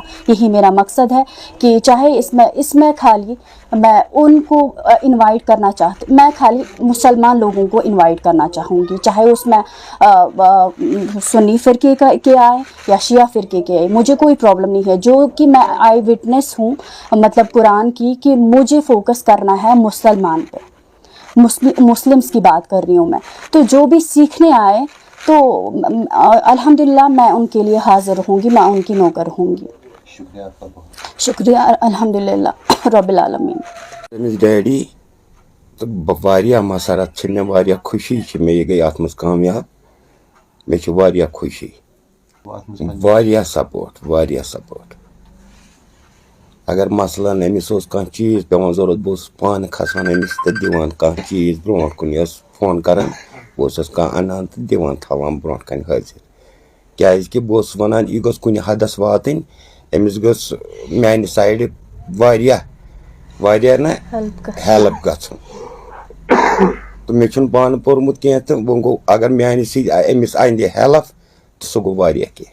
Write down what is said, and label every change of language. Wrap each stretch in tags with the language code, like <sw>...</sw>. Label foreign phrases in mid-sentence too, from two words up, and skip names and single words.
<ur>یہی میرا مقصد ہے کہ چاہے اس میں خالی میں ان کو انوائٹ کرنا چاہتی، میں خالی مسلمان لوگوں کو انوائٹ کرنا چاہوں گی، چاہے اس میں سنی فرقے کے آئے یا شیعہ فرقے کے آئے، مجھے کوئی پرابلم نہیں ہے، جو کہ میں</ur> <en>eye witness</en> <ur>ہوں مطلب قرآن کی، کہ مجھے فوکس کرنا ہے مسلمان پہ، مسلمس کی بات کر رہی ہوں میں۔ تو جو بھی سیکھنے آئے تو الحمدللہ میں ان کے لیے حاضر ہوں گی، میں ان کی نوکر ہوں گی۔ شکریہ آپ کا بہت شکریہ</ur> <ar>الحمدللہ رب العالمین۔</ar> <ks>تٔمِس ڈیڈی تہٕ واریاہ مسرت چھِ مےٚ، واریاہ خوشی چھِ مےٚ، یہِ گٔے اَتھ منٛز کامیاب، مےٚ چھِ واریاہ خوشی، واریاہ سپورٹ۔ اگر مثلاً أمِس اوس کانٛہہ چیٖز پٮ۪وان ضروٗرت، بہٕ اوسُس پانہٕ کھسان أمِس تہٕ دِوان کانٛہہ چیٖز برٛونٛٹھ کُن، یہِ ٲس فون کران، بہٕ اوسُس کانٛہہ اَنان تہٕ دِوان تھاوان برٛونٛٹھ کَنہِ حٲضِر، کیٛازِکہِ بہٕ اوسُس وَنان یہِ گوٚژھ کُنہِ حدس واتٕنۍ، أمِس گوٚژھ میٛانہِ سایڈٕ واریاہ نہ ہیلٕپ گژھُن، تہٕ مےٚ چھُنہٕ پانہٕ پوٚرمُت کینٛہہ تہٕ وۄنۍ گوٚو اگر میٛانہِ سۭتۍ أمِس اَندِ ہیلٕپ تہٕ سُہ گوٚو واریاہ کینٛہہ۔</ks>